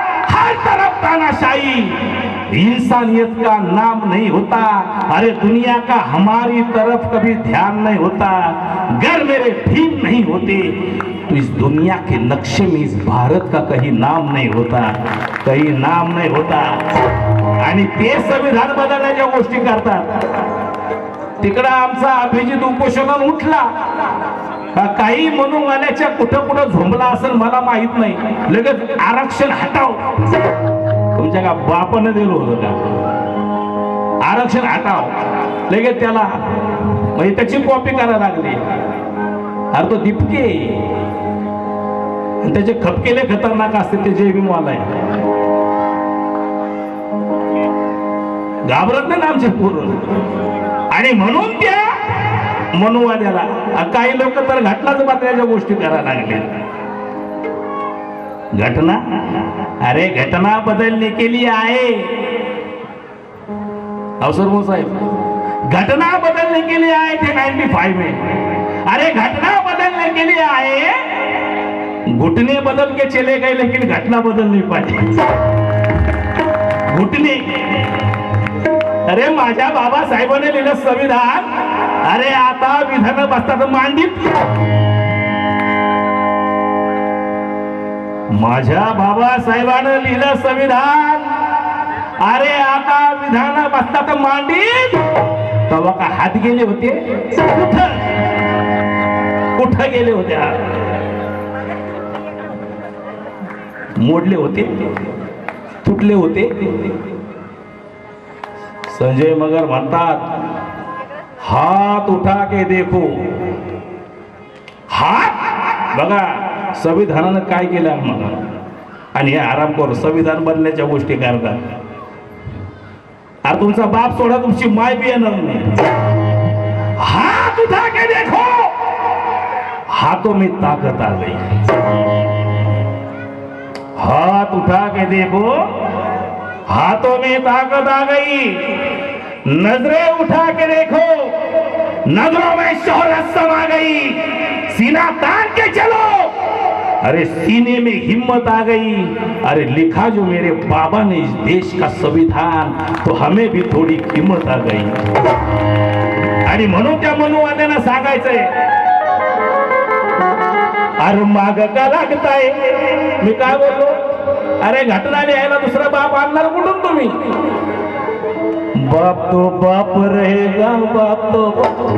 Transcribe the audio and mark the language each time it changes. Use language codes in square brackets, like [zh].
[hi] हर तरफ तानाशाही, इंसानियत का नाम नहीं होता। अरे दुनिया का हमारी तरफ कभी ध्यान नहीं होता। घर मेरे भीम नहीं होते तो इस दुनिया के नक्शे में इस भारत का कहीं नाम नहीं होता, कहीं नाम नहीं होता। [mr] आणि ते संविधान बदलण्याच्या गोष्टी करतात। तिकडं आमचा अभिजित उपोषणाला उठला का काही म्हणून आल्याच्या कुठं कुठं झोंबला असेल मला माहित नाही, लगेच आरक्षण हटाव। तुमच्या का बापानं दिलं होतं का आरक्षण हटाव, लगेच त्याला म्हणजे त्याची कॉपी करायला लागली। अरे तो दिपके, त्याचे खपकेले खतरनाक असते, ते जय भीमवाला आहे, घाबरत नाही आमचे पूर्ण। आणि म्हणून त्या मनुवाद्याला काही लोक तर घटनाच बदलायच्या गोष्टी करायला लागले। [hi] घटना, अरे घटना बदलने के लिए आए, अवसर साहेब, घटना बदलने के लिए आए थे 95 में। अरे घटना बदलने के लिए आए, घुटने बदल के चले गए, लेकिन घटना बदल नहीं पाए। [mr] घुटने, अरे माझ्या बाबासाहेबांनी लिहिलं संविधान, अरे आता विधान बसतात मांडीत। माझ्या बाबासाहेबांनी लिहिलं संविधान, अरे आता विधान बसतात मांडीत। तेव्हा का हात गेले होते? कुठं कुठं गेले होते? मोडले होते, तुटले होते। [hi] संजय मगर [mr] म्हणतात, [hi] हात उठा के देखो। [mr] हात बघा, संविधानानं काय केलं आम्हाला, आणि हे आरामखोर संविधान बनण्याच्या गोष्टी करतात। अरे तुमचा बाप सोडा, तुमची माय बी येणार नाही। [hi] हात उठा के देखो, हाथों में ताकत आ गई। हाथ उठा के देखो, हाथों में ताकत आ गई। नजरें उठा के देखो, नजरों में शोहरत समा गई। सीना तान के चलो, अरे सीने में हिम्मत आ गई। अरे लिखा जो मेरे बाबा ने इस देश का संविधान, तो हमें भी थोडी किंमत आ गई। [mr] आणि म्हणून त्या मनुवाद्यांना सांगायचंय, अरे माग का लागताय? मी काय बोललो? अरे घटना लिहायला दुसरा बाप आणणार कुठून तुम्ही? [hi] बाप तो बाप रहेगा, बाप तो बाप।